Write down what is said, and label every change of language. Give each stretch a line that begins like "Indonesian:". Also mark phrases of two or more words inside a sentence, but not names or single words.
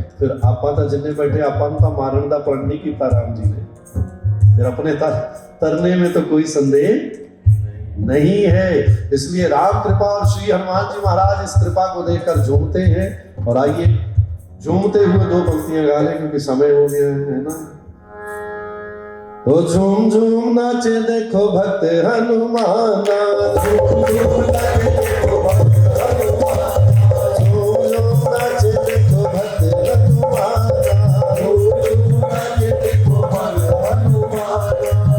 Hindi: फिर आपा तो जिन्हें बैठे अपन तो मारने का प्रण नहीं किया राम जी ने, फिर अपने तरने में तो कोई संदेह नहीं है। इसलिए राम कृपा और श्री हनुमान जी महाराज इस कृपा को देखकर झूमते हैं। और आइए झूमते हुए दो पंक्तियां गा लें क्योंकि समय हो गया है ना। तो झूम झूम नाचे देखो भक्त हनुमाना, झूम झूम नाचे देखो भक्त हनुमाना, झूम झूम नाचे देखो भक्त हनुमाना, झूम झूम नाचे देखो भक्त हनुमाना।